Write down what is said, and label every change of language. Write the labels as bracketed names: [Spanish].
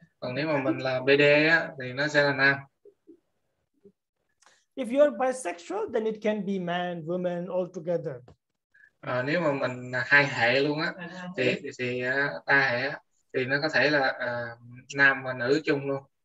[Vietnamese] Còn nếu mà mình là BD á, thì nó sẽ là nam. [English] If you are bisexual, then it can be man, woman all together. [Vietnamese] Nếu mà mình hai hệ luôn á, thì đa hệ á, thì nó có thể là nam và nữ chung luôn.